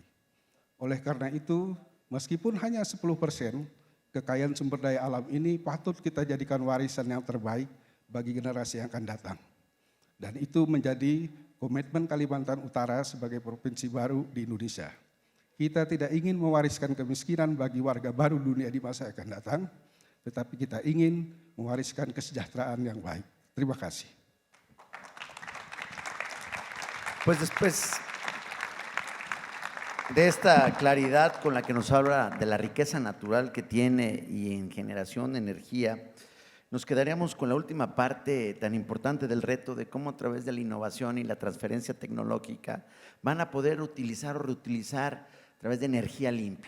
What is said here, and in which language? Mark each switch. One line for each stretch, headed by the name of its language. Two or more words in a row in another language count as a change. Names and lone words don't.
Indonesian: Oleh karena itu, meskipun hanya 10% kekayaan sumber daya alam ini patut kita jadikan warisan yang terbaik bagi generasi yang akan datang. Dan itu menjadi komitmen Kalimantan Utara sebagai provinsi baru di Indonesia. Kita tidak ingin mewariskan kemiskinan bagi warga baru dunia di masa yang akan datang, tetapi kita ingin mewariskan kesejahteraan yang baik. Terima kasih.
Spanish: Pues después de esta claridad con la que nos habla de la riqueza natural que tiene y en generación de energía, nos quedaríamos con la última parte tan importante del reto de cómo a través de la innovación y la transferencia tecnológica van a poder utilizar o reutilizar a través de energía limpia.